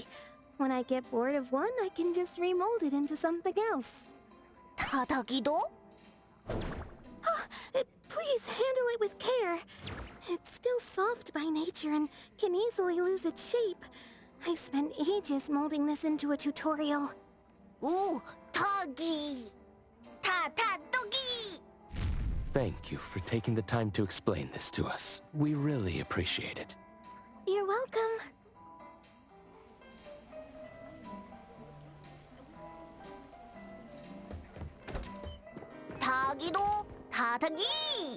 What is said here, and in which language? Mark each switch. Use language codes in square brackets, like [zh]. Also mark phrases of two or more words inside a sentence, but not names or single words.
[en] When I get bored of one, I can just remold it into something else. Tadagido? Please handle it with care. It's still soft by nature and can easily lose its shape. I spent ages molding this into a tutorial. Ooh, Tagi! Ta-ta-dogi! Thank you for taking the time to explain this to us. We really appreciate it. You're welcome. Tagido, tatagi!